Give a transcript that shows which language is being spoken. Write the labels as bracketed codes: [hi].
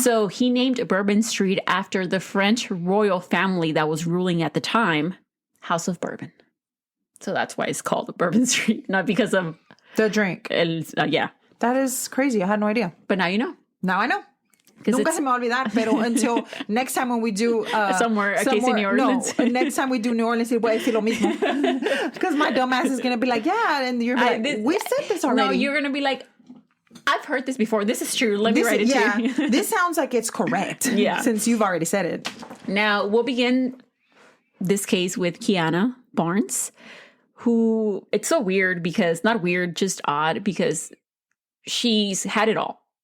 [en] So he named Bourbon Street after the French royal family that was ruling at the time, House of Bourbon. So that's why it's called Bourbon Street, not because of the drink. Yeah. That is crazy. I had no idea. But now you know. Now I know. [es] Nunca se me va a olvidar, [en] pero until next time when we do somewhere case in New Orleans. No, next time we do New Orleans, [es] voy a decir lo mismo. [en] Because my dumb ass is gonna be like, yeah, and you're like, we said this already. No, you're gonna be like, I've heard this before. This is true. Let me write it to you. This sounds like it's correct. Yeah, since you've already said it. Now we'll begin this case with Keana Barnes, who it's so weird because not weird, just odd because she's had it all.